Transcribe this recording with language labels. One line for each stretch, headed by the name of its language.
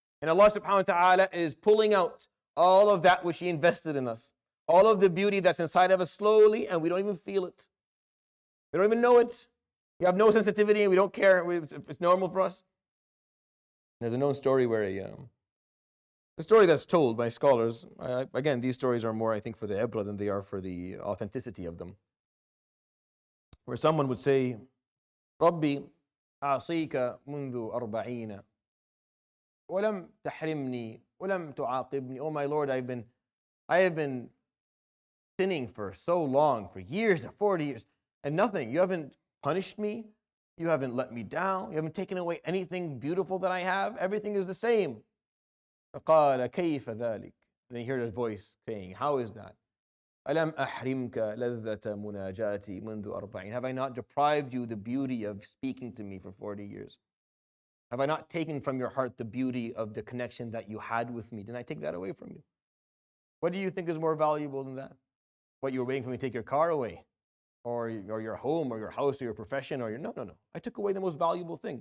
English: And Allah subhanahu wa ta'ala is pulling out all of that which He invested in us, all of the beauty that's inside of us slowly, and we don't even feel it. We don't even know it. We have no sensitivity, and we don't care. It's normal for us. There's a known story where a story that's told by scholars. Again, these stories are more, I think, for the ibra than they are for the authenticity of them. Where someone would say,
Arabic: "Rabbi, أعصيك منذ 40 ولم تحرمني ولم تعاقبني."
English: Oh my Lord, I have been sinning for so long, for years, 40 years, and nothing. You haven't punished me. You haven't let me down. You haven't taken away anything beautiful that I have. Everything is the same.
Arabic: فقال كيف ذلك?
English: And then you hear his voice saying, how is that?
Arabic: ألم أحرمك لذة مناجاتي منذ 40?
English: Have I not deprived you the beauty of speaking to me for 40 years? Have I not taken from your heart the beauty of the connection that you had with me? Didn't I take that away from you? What do you think is more valuable than that? What, you were waiting for me to take your car away? Or your home, or your house, or your profession, or your... No. I took away the most valuable thing.